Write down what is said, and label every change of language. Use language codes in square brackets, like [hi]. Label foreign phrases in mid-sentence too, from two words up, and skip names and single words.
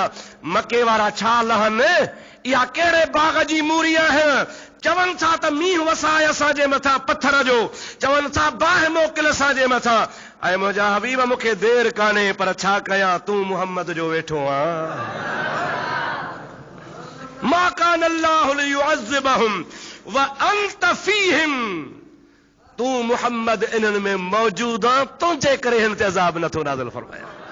[sd] मके वारा छा लहनि, इहा कहिड़े बाग़ जी मूरी आहे। चवनि था त मींहुं वसाए असांजे मथां पत्थर जो, चवनि था बाहि मोकिल असांजे मथां। ऐं मुंहिंजा हबीब मूंखे देर कान्हे, पर छा कयां तूं मुहम्मद जो वेठो आहीं। [ar] ما كان الله ليعذبهم وأنت فيهم, [sd] तू मुहम्मद इन्हनि में मौजूद आ, तुंहिंजे करे हिन ते अज़ाब नथो नाज़िल फरमाया।